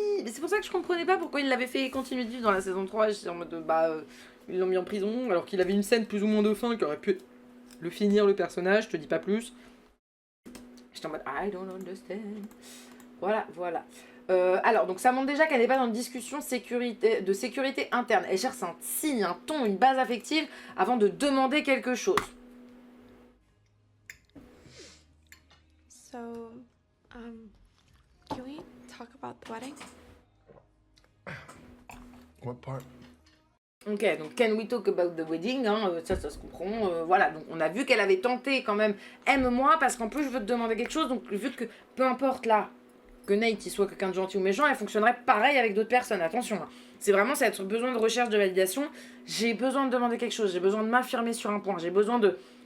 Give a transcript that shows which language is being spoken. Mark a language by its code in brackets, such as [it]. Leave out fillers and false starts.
[fr] Mais c'est pour ça que je comprenais pas pourquoi il l'avait fait continuer de vivre dans la saison 3. J'étais en mode, ils l'ont mis en prison, alors qu'il avait une scène plus ou moins de fin qui aurait pu le finir, le personnage, je te dis pas plus. J'étais en mode, [en] I don't understand. [fr] Voilà. Alors, donc ça montre déjà qu'elle n'est pas dans une discussion de sécurité interne. Elle cherche un signe, un ton, une base affective avant de demander quelque chose. [en] So, can we talk about the wedding? What part? [fr] Ok, donc [en] can we talk about the wedding, [fr] ça se comprend, voilà, donc on a vu qu'elle avait tenté quand même, aime-moi, parce qu'en plus je veux te demander quelque chose, donc vu que, peu importe là, que Nate il soit quelqu'un de gentil ou méchant, elle fonctionnerait pareil avec d'autres personnes, attention, c'est vraiment cette besoin de recherche de validation, j'ai besoin de demander quelque chose, j'ai besoin de m'affirmer sur un point, j'ai besoin de...